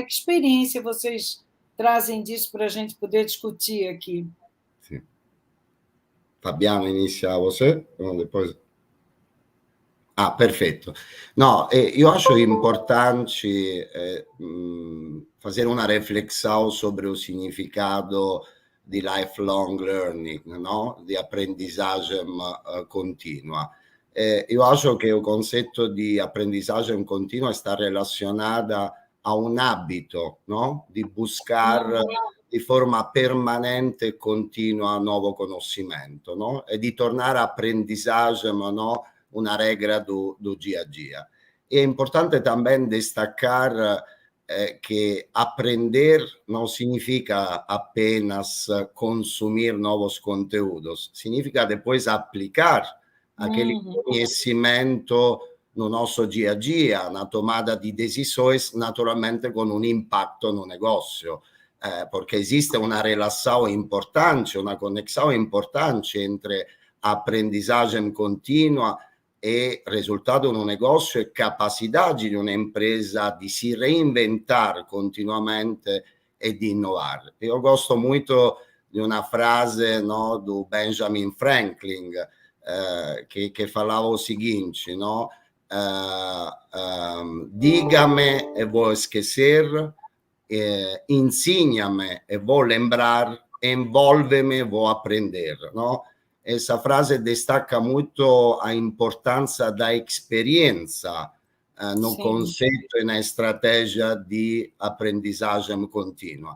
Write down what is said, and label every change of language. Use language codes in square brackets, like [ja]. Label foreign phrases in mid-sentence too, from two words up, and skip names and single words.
[pt] Que experiência vocês trazem disso para a gente poder discutir aqui? Sim. Fabiano, inicia você, depois... perfeito. No, io acho importante fazer uma reflexão sobre o significado de [en] lifelong learning, [pt] no? De aprendizagem contínua. Eu acho que o conceito de aprendizagem contínua está relacionado a um hábito, no? De buscar de forma permanente e contínua novo conhecimento, no? E [it] di tornare [pt] a aprendizagem, no? uma regra do dia a dia. É importante também destacar que aprender não significa apenas consumir novos conteúdos, significa depois aplicar aquele conhecimento no nosso dia a dia, na tomada de decisões, naturalmente com um impacto no negócio, porque existe uma relação importante, uma conexão importante entre aprendizagem contínua e resultado no negócio e capacidade [it] di un'impresa di si reinventar continuamente e di innovare. Io gosto molto di una frase, [pt] no, do Benjamin Franklin che falava o seguinte, no? Dígame e vou esquecer, ensina-me e vou lembrar, envolve-me e vou aprender, no? Essa frase destaca muito a importância da experiência no conceito e na estratégia de aprendizagem contínua.